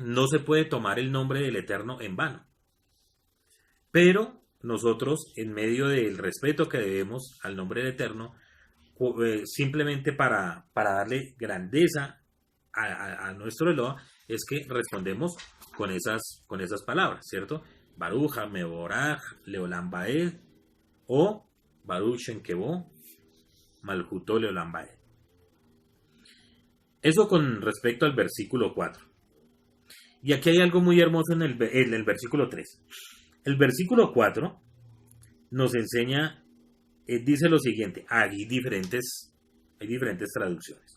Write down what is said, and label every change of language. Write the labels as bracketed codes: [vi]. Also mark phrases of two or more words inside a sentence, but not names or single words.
[es] No se puede tomar el nombre del Eterno en vano. Pero nosotros, en medio del respeto que debemos al nombre del Eterno, simplemente para darle grandeza a nuestro Eloah, es que respondemos con esas palabras, ¿cierto? [he] ברוך המבורך לעולם ועד, o ברוך שם כבוד מלכותו לעולם ועד. [es] Eso con respecto al versículo 4. Y aquí hay algo muy hermoso en el versículo 3. El versículo 4 nos enseña, dice lo siguiente: hay diferentes traducciones.